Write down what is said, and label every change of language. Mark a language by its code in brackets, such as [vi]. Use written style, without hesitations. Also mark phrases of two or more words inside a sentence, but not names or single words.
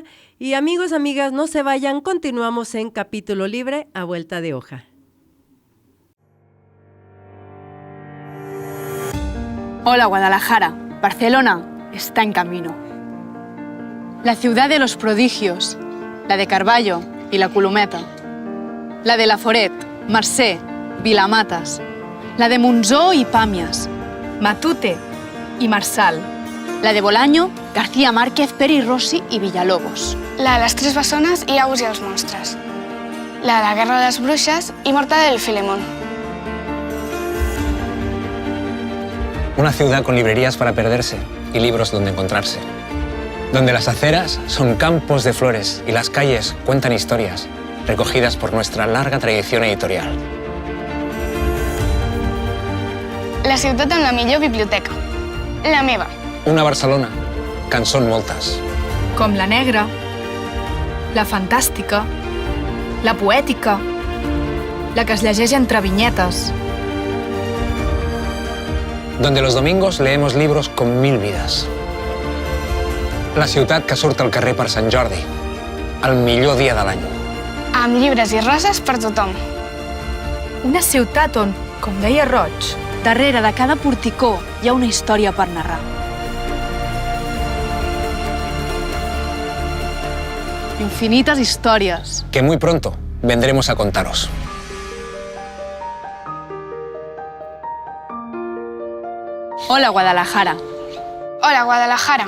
[es] Y amigos, amigas, no se vayan, continuamos en Capítulo Libre a vuelta de hoja. Hola, Guadalajara. Barcelona está en camino. La ciudad de los prodigios, la de Carballo y la Colometa. La de Laforet, Mercè, Vilamatas. La de Monzó y Pàmies. Matute y Marsal, la de Bolaño, García Márquez, Peri Rossi i Villalobos. La de les Tres Bessones i Aus i els Monstres. La de la Guerra de les Bruixes i Mortadelo y Filemón. Una ciudad con librerías para perderse y libros donde encontrarse. Donde las aceras son campos de flores y las calles cuentan historias recogidas por nuestra larga tradición editorial. [ca] La ciutat amb la millor biblioteca. La meva. Una Barcelona, que en són moltes. Com la negra, la fantàstica, la poètica, la que es llegeix entre vinyetes. [es] Donde los domingos leemos libros con 1000 vidas. [ca] La ciutat que surt al carrer per Sant Jordi, el millor dia de l'any. Amb llibres i roses per tothom. Una ciutat on, com deia Roig, darrere de cada porticó hi ha una història per narrar. [es] Infinitas historias. Que muy pronto vendremos a contaros. Hola, Guadalajara. Hola, Guadalajara.